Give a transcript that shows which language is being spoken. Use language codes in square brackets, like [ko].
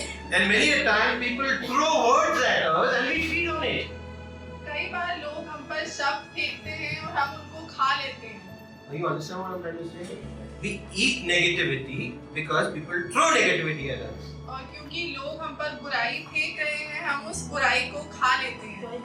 [en] And many a time people throw words at us and we feed on it. [hi] कई बार लोग हम पर शब्द फेंकते हैं और हम उनको खा लेते हैं। [en] You understand what I'm trying to say? We eat negativity because people throw negativity at us. [hi] और क्योंकि लोग हम पर बुराई फेंक रहे हैं हम उस बुराई को खा लेते हैं।